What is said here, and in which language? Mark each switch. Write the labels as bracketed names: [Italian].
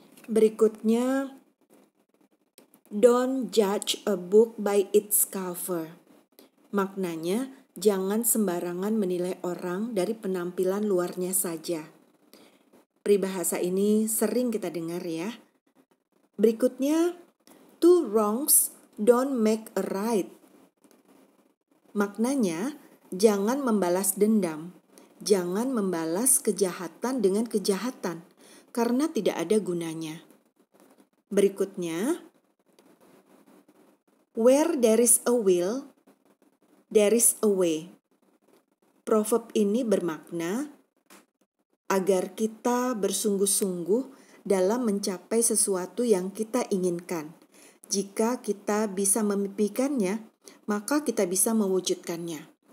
[English] Berikutnya, don't judge a book by its cover. [Indonesian] Maknanya, jangan sembarangan menilai orang dari penampilan luarnya saja. Peribahasa ini sering kita dengar ya. [English] Berikutnya, two wrongs don't make a right. [Indonesian] Maknanya, jangan membalas dendam. Jangan membalas kejahatan dengan kejahatan, karena tidak ada gunanya. [English] Berikutnya, where there is a will, there is a way. [Indonesian] Proverb ini bermakna agar kita bersungguh-sungguh dalam mencapai sesuatu yang kita inginkan. Jika kita bisa memimpikannya, maka kita bisa mewujudkannya.